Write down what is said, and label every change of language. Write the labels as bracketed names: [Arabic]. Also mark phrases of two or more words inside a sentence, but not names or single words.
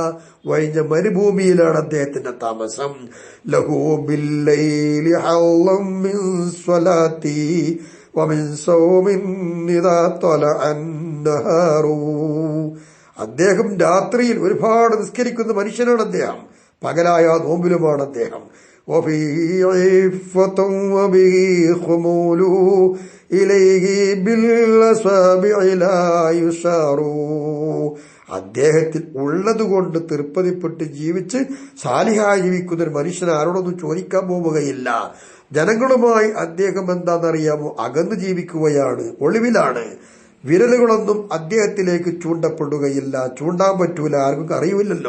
[Malayalam] വഴിഞ്ഞ മരുഭൂമിയിലാണ് അദ്ദേഹത്തിന്റെ താമസം. [Arabic] له بالليل هم من صلاة ومن صوم إذا طلع النهار. [Malayalam] അദ്ദേഹം രാത്രിയിൽ ഒരുപാട് നിസ്കരിക്കുന്ന മനുഷ്യനാണ് അദ്ദേഹം, പകലായ നോമ്പിലുമാണ് അദ്ദേഹം. [Arabic] وفيه عفة وبه خمول إليه بالأصابع لا يشار. [Malayalam] അദ്ദേഹത്തിൽ ഉള്ളതുകൊണ്ട് തൃപ്തിപ്പെട്ട് ജീവിച്ച് സാലിഹായി ജീവിക്കുന്ന ഒരു മനുഷ്യൻ ആരോടൊന്നും ചോദിക്കാൻ പോവുകയില്ല. ജനങ്ങളുമായി അദ്ദേഹം എന്താണെന്നറിയാമോ? അകന്നു ജീവിക്കുകയാണ്, ഒളിവിലാണ്. വിരലുകളൊന്നും അദ്ദേഹത്തിലേക്ക് ചൂണ്ടപ്പെടുകയില്ല, ചൂണ്ടാൻ പറ്റൂല, ആർക്കും അറിയില്ലല്ലോ.